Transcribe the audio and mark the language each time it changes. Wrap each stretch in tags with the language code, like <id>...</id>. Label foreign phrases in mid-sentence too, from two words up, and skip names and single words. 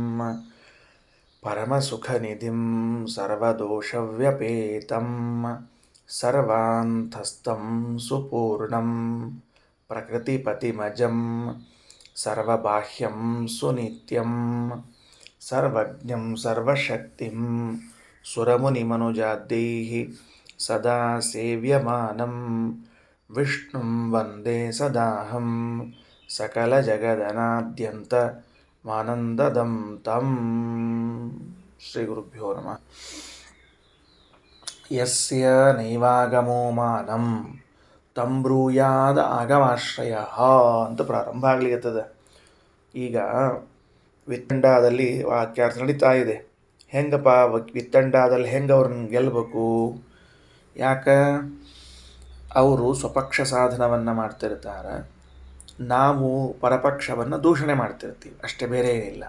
<sa>ಪರಮಸುಖನಿಧಿಂ ಸರ್ವದೋಷವ್ಯಪೇತಂ ಸರ್ವಾಂತಸ್ಥಂ ಸುಪೂರ್ಣಂ ಪ್ರಕೃತಿಪತಿಮಜಂ ಸರ್ವಬಾಹ್ಯಂ ಸುನಿತ್ಯಂ ಸರ್ವಜ್ಞಂ ಸರ್ವಶಕ್ತಿಂ ಸುರಮುನಿಮನುಜಾದ್ಯೈಃ ಸದಾ ಸೇವ್ಯಮಾನಂ ವಿಷ್ಣುಂ ವಂದೇ ಸದಾಹಂ ಸಕಲಜಗದನಾದ್ಯಂತ ಮಾನಂದದಂ ತಂ. ಶ್ರೀ ಗುರುಭ್ಯೋ ನಮಃ. ಯಸ್ಯ ನೈವಾಗಮೋ ಮಾನಂ ತಂ ಬ್ರೂಯಾದ ಆಗಮಾಶ್ರಯಃ</sa> <kn>ಅಂತ ಪ್ರಾರಂಭ ಆಗ್ಲಿಕ್ಕತ್ತದ. ಈಗ ವಿತ್ತಂಡಾದಲ್ಲಿ ವಾಕ್ಯಾರ್ಥ ನಡೀತಾ ಇದೆ. ಹೆಂಗಪ್ಪ ವಿತ್ತಂಡಾದಲ್ಲಿ ಹೆಂಗೆ ಅವ್ರನ್ನ ಗೆಲ್ಲಬೇಕು? ಯಾಕೆ ಅವರು ಸ್ವಪಕ್ಷ ಸಾಧನವನ್ನು ಮಾಡ್ತಿರ್ತಾರೆ, ನಾವು ಪರಪಕ್ಷವನ್ನು ದೂಷಣೆ ಮಾಡ್ತಿರ್ತೀವಿ, ಅಷ್ಟೇ, ಬೇರೆ ಏನಿಲ್ಲ.</kn>